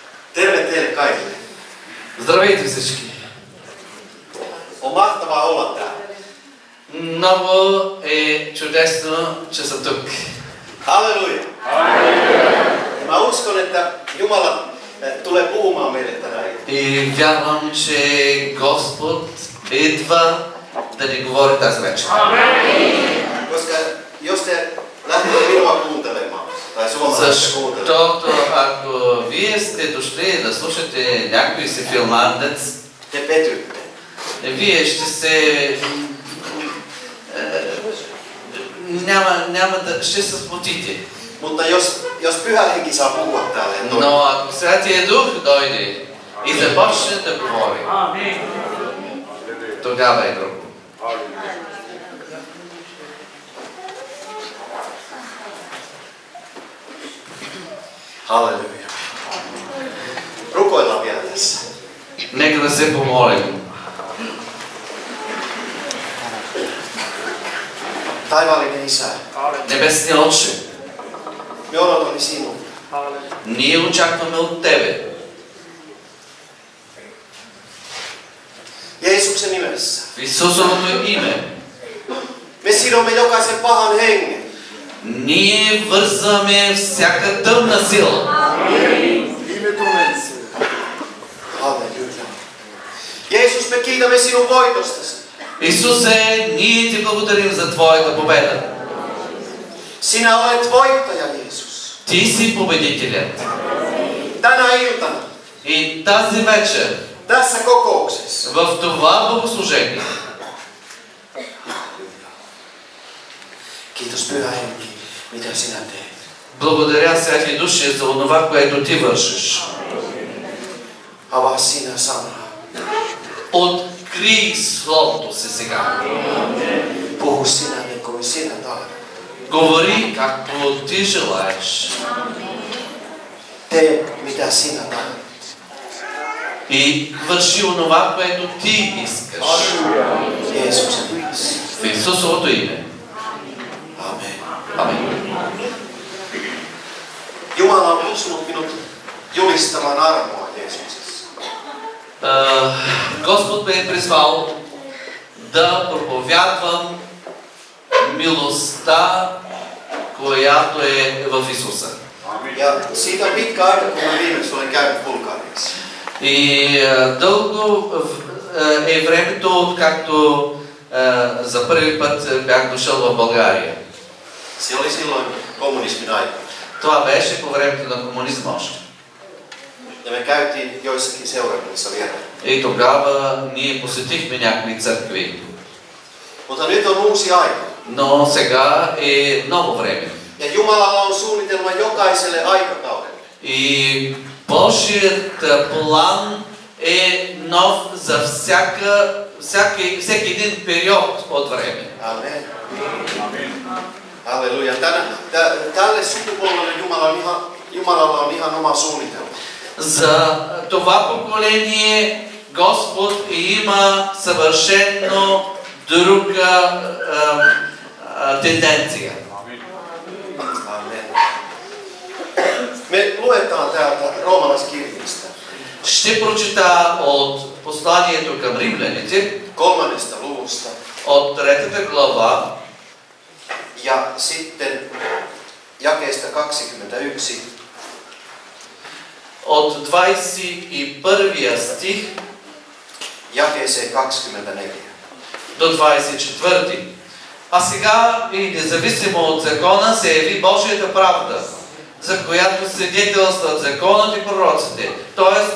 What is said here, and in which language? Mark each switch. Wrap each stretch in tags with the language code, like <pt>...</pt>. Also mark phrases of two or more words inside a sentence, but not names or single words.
<fi>Terve teille kaikille.</fi> <bg>Здравейте всички!</bg> <fi>On mahtavaa olla täällä.</fi> <bg>Много е чудесно, че са тук.</bg> <fi>Halleluja. Ja mä uskon, että Jumala tulee puhumaan meille tänään.</fi> <bg>И вярвам, че Господ идва да ни говори тази вечер.</bg> <fi>Koska jos te lähdette minua kuuntelemaan, tai suomalaisia kuuntelemaan,</fi> <bg>Защото ако вие сте дошли да слушате някой си филмандец,</bg> <fi>te petytte.</fi> <bg>вие ще се... ще се смутите.</bg> <fi>Mutta jos Pyhä Henki saa puhua täällä ja</fi> <bg>Но ако Святия Дух дойде и започне да говори, тогава е друго.</bg> <fi>Halleluja. Rukoillaan vielä tässä.</fi> <bg>Нека да се помолим.</bg> <fi>Taivaallinen Isä,</fi> <bg>Небесни Отче,</bg> <fi>me odotamme sinua.</fi> <bg>ние очакваме от Тебе.</bg> <fi>Jeesuksen nimessä.</fi> <bg>В Исусовото име.</bg> <fi>Me sidomme jokaisen pahan hengen.</fi> <bg>Ние вързваме всяка тъмна сила.</bg> <fi>Halleluja. Jeesus, me kiitämme sinun voitostasi.</fi> <bg>Исусе, ние Ти благодарим за Твоята победа.</bg> <fi>Sinä olet voittaja, Jeesus.</fi> <bg>Ти си победителят.</bg> <fi>Tänä iltana,</fi> <bg>И тази вечер,</bg> <fi>tässä kokouksessa,</fi> <bg>в това богослужение,</bg> <fi>kiitos Pyhä Henki, mitä sinä teet.</fi> <bg>благодаря Святи Душе за онова, което Ти вършиш.</bg> <fi>Avaa sinä sanaa.</fi> <bg>Открий Словото си сега.</bg> <fi>Puhu sinä niin kuin sinä tahdot.</fi> <bg>Говори както Ти желаеш.</bg> <fi>Tee mitä sinä tahdot.</fi> <bg>И върши онова, което Ти искаш.</bg> <fi>Jeesuksen nimessä.</fi> <bg>В Исусовото име.</bg> <fi>Amen.</fi> <bg>Амин.</bg> <fi>Jumala on kutsunut minut julistamaan armoa Jeesuksessa.</fi> <bg>Господ ме е призвал да проповядвам милостта, която е в Исуса.</bg> <fi>Ja siitä on pitkä aika, kun mä viimeksi olen käynyt Bulgariassa.</fi> <bg>И дълго е времето, откакто за първи път бях дошъл в България.</bg> <fi>Se oli silloin kommunismin aika.</fi> <bg>Това беше по времето на комунизма още.</bg> <fi>Ja me käytiin joissakin seurakunnissa vielä.</fi> <bg>И тогава ние посетихме някои църкви.</bg> <fi>Mutta nyt on uusi aika.</fi> <bg>Но сега е ново време.</bg> <fi>Ja Jumalalla on suunnitelma jokaiselle aikakaudelle.</fi> <bg>И Божият план е нов за всеки един период от време.</bg> <fi>Amen. Halleluja. Tälle sukupolvelle Jumalalla on ihan oma suunnitelma.</fi> <bg>За това поколение Господ има съвършено друга тенденция.</bg> <fi>Amen. Me luetaan täältä roomalaiskirjasta.</fi> <bg>Ще прочита от посланието към римляните,</bg> <fi>3. luvusta.</fi> <bg>от 3 глава,</bg> <fi>Ja sitten jakeesta 21.</fi> <bg>от 21 стих</bg> <fi>Jakeeseen 24.</fi> <bg>до 24. А сега и независимо от закона се яви Божията правда, за която свидетелстват законът и пророците, т.е.</bg>